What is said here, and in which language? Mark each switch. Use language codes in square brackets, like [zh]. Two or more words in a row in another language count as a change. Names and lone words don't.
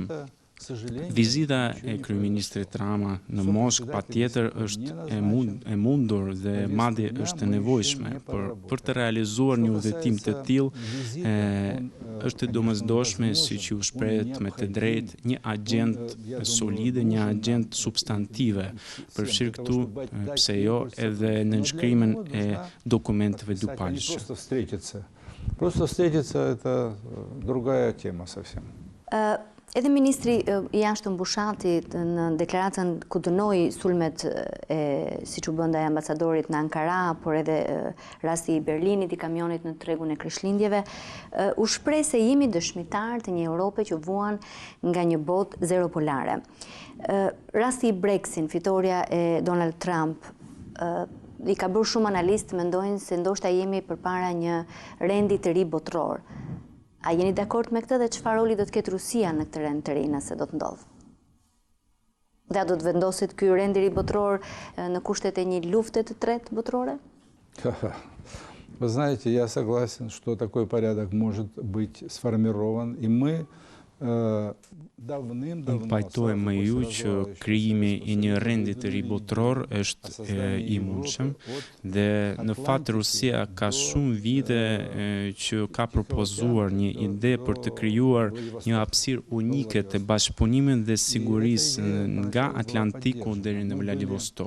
[sq] Vizita e kryeministrit Rama në Moskë patjetër është e mundur dhe madje është e nevojshme, por për të realizuar një udhëtim të tillë është e domosdoshme, siç ju shprehet me të drejtë, një agjendë solide, një agjendë substantive, përfshirë këtu, pse jo, edhe nënshkrimin e dokumenteve dypalëshe. [ru] Просто встретиться — это другая тема совсем. [sq] Edhe ministri i jashtëm Bushati në deklaratën ku dënoi sulmet siç u bën ndaj ambasadorit në Ankara, por edhe rasti i Berlinit, i kamionit në tregun e Krishtlindjeve, u shpreh se jemi dëshmitar të një Europe që vuan nga një botë zero polare. Rasti i Brexit, fitoria e Donald Trump, i ka bërë shumë analistë mendojnë se ndoshta jemi përpara një rendi të ri botror. A jeni dakord me këtë dhe çfarë roli do të ketë Rusia në këtë rend të ri nëse do të ndodhë? Dhe a do të vendoset ky rend i ri botror në kushtet e një lufte të tretë botrore? [ru] Вы знаете, я согласен, что такой порядок может быть сформирован, и мы [sq] Unë pajtoj me ju që krijimi i një rendi të ri botror është i mundshëm dhe në fakt Rusia ka shumë vite që ka propozuar një ide për të krijuar një hapësirë unike të bashkëpunimit dhe sigurisë nga Atlantiku deri në Vladivostok.